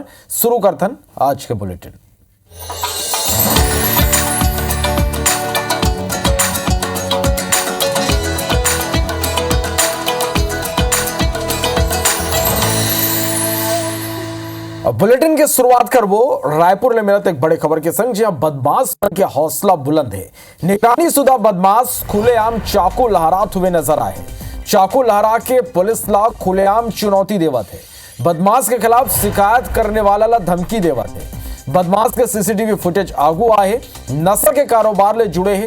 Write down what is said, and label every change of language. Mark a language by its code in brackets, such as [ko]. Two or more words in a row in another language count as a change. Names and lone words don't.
[hne] शुरू करथन आज के बुलेटिन। बुलेटिन की शुरुआत करबो रायपुर में मिलत एक बड़े खबर के संग, जहां बदमाश के हौसला बुलंद है। निगरानी शुदा बदमाश खुलेआम चाकू लहरात हुए नजर आए। चाकू लहरा के पुलिस ला खुलेआम चुनौती देवत है। बदमाश के खिलाफ शिकायत करने वाला ला धमकी देवत है। बदमाश के [en] CCTV footage [hne] आगू आए। नशा के कारोबार ले जुड़े हैं।